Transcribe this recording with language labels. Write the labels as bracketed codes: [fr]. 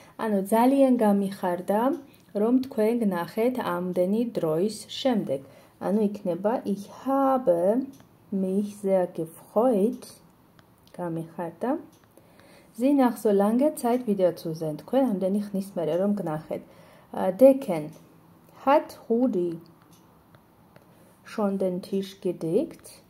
[ka] ანუ ძალიან გამიხარდა, რომ თქვენ გნახეთ ამდენი დროის შემდეგ. ანუ იქნება [de] ich habe mich sehr gefreut. [ka] გამიხარდა. [de] Sie nach so langer Zeit wieder zu sehen. [ka] თქვენ ამდენი ხნის მერე რომ გნახეთ. [de] Decken. Hat Rudi schon den Tisch gedeckt?